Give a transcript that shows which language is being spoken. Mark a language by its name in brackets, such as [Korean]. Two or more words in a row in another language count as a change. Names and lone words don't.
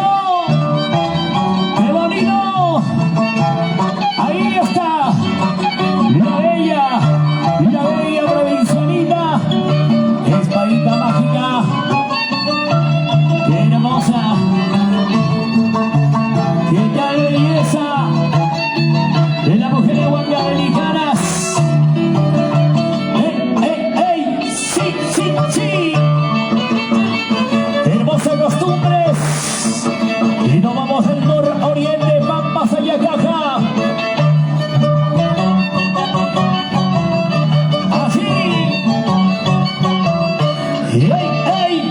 [Spanish] ¡Qué bonito! ¡Ahí está! La bella provincianita Espadita Mágica. ¡Qué hermosa! ¡Qué tal belleza de la mujer de Huancabelicananas! ¡Ey, ey, ey! ¡Sí, sí, sí! ¡Hermosas costumbres! Y nos vamos del nororiente, Pampas, Ayacaja. ¡Así! ¡Ey, ey!